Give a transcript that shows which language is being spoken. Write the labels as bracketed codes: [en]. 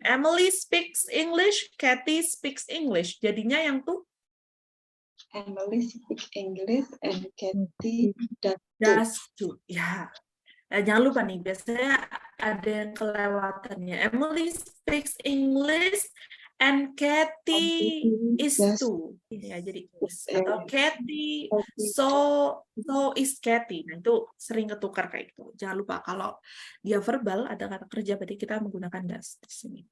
[en] Emily speaks English, Kathy speaks English. [id] Jadinya yang tuh [en] Emily speaks English and Kathy does do. Ya. [id] Jangan lupa nih, biasanya ada yang kelewatannya. [en] Emily speaks English and Kathy is to. [id] Ya, jadi atau Kathy [en] so is Kathy. [id] Nah, itu sering ketukar kayak gitu. Jangan lupa kalau dia verbal ada kata kerja berarti kita menggunakan does di sini.